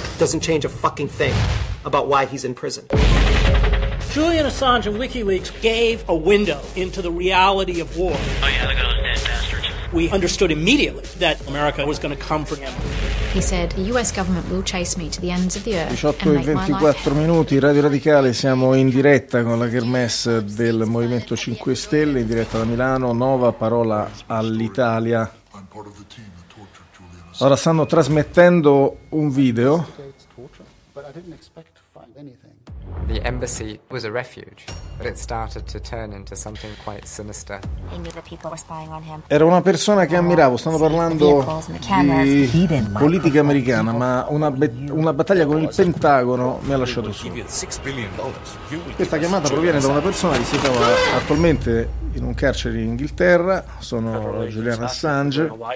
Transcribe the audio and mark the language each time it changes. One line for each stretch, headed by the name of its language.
English: Doesn't change a fucking thing about why he's in prison. Julian Assange and WikiLeaks gave a window into the reality of war. Oh yeah, look at those dead bastards. We understood immediately that America was going to come for him. He said, the US government will chase me to the ends of the earth.
Italian: 18:24 minuti, Radio Radicale, siamo in diretta con la kermesse del Movimento 5 Stelle, in diretta da Milano. Nova parola all'Italia. Ora stanno trasmettendo un video.
English: The embassy was a refuge, but it started to turn into something quite sinister.
Italian: Era una persona che ammiravo, stanno parlando di politica americana, ma una battaglia con il Pentagono mi ha lasciato solo. Questa chiamata proviene da una persona che si trova attualmente in un carcere in Inghilterra, sono Julian Assange.